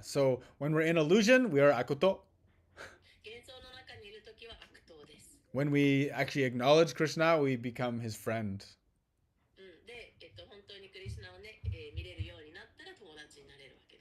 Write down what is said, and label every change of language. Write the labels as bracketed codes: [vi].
[en] So when we're in illusion, we are akuto. [ja] 幻想の中にいるときは悪党です。 [en] When we actually acknowledge Krishna, we become his friend. [ja] で、本当にクリシュナをね、見れるようになったら友達になれるわけです。